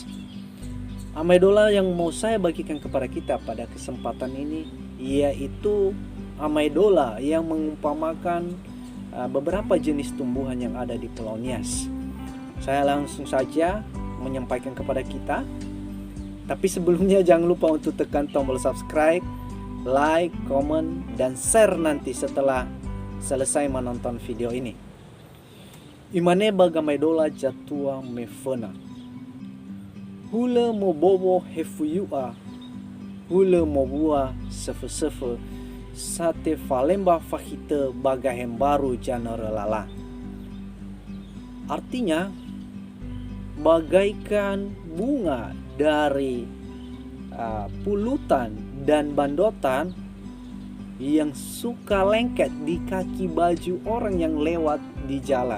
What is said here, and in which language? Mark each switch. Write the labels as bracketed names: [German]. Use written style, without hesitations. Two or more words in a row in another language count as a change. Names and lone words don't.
[Indonesian] Amaidola yang mau saya bagikan kepada kita pada kesempatan ini yaitu amaidola yang mengumpamakan beberapa jenis tumbuhan yang ada di Pulau Nias. Saya langsung saja menyampaikan kepada kita. Tapi sebelumnya jangan lupa untuk tekan tombol [English] subscribe, like, comment, [Indonesian] dan share nanti setelah selesai menonton video ini. [Nias] Imane bagamaidola jatua mefena. Hule mo bobo hefuyua. Hule mo bua sefe-sefe. Sate falemba fahite bagahem baru janore lala. [Indonesian] Artinya, bagaikan bunga dari pulutan dan bandotan yang suka lengket di kaki baju orang yang lewat di jalan.